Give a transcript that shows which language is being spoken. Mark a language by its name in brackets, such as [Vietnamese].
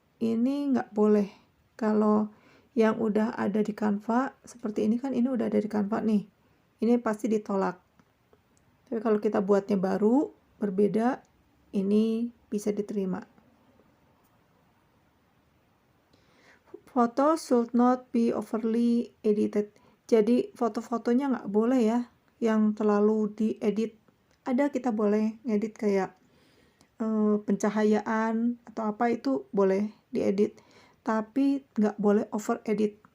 [Indonesian] Ini nggak boleh. Kalau yang udah ada di Canva seperti ini kan, ini udah ada di Canva nih, ini pasti ditolak. Tapi kalau kita buatnya baru, berbeda, ini bisa diterima. [English] Photo should not be overly edited. [Indonesian] Jadi foto-fotonya nggak boleh ya yang terlalu diedit. Ada kita boleh ngedit kayak pencahayaan atau apa, itu boleh diedit, tapi nggak boleh over edit.